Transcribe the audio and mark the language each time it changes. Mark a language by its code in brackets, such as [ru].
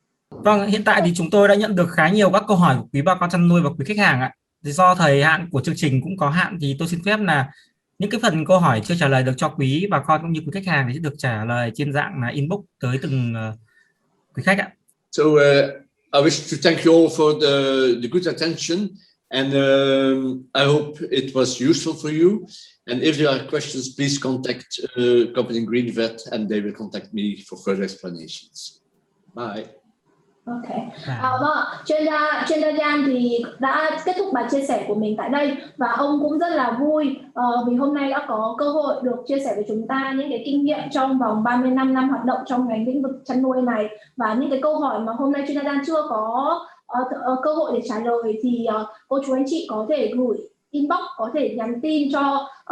[vi] Vâng, hiện tại thì chúng tôi đã nhận được khá nhiều các câu hỏi của quý bà con chăn nuôi và quý khách hàng ạ. Thì do thời hạn của chương trình cũng có hạn thì tôi xin phép là những cái phần câu hỏi chưa trả lời được cho quý bà con cũng như quý khách hàng thì sẽ được trả lời trên dạng là inbox tới từng quý khách ạ. [en] So I wish to thank you all for the good attention, and I hope it was useful for you. And if there are questions, please contact Company Green Vet, and they will contact me for further explanations. Bye. [vi] Ok, vâng, chuyên gia Jan thì đã kết thúc bài chia sẻ của mình tại đây, và ông cũng rất là vui vì hôm nay đã có cơ hội được chia sẻ với chúng ta những cái kinh nghiệm trong vòng 35 năm hoạt động trong ngành lĩnh vực chăn nuôi này, và những cái câu hỏi mà hôm nay chuyên gia Jan chưa có cơ hội để trả lời thì cô chú anh chị có thể gửi inbox, có thể nhắn tin cho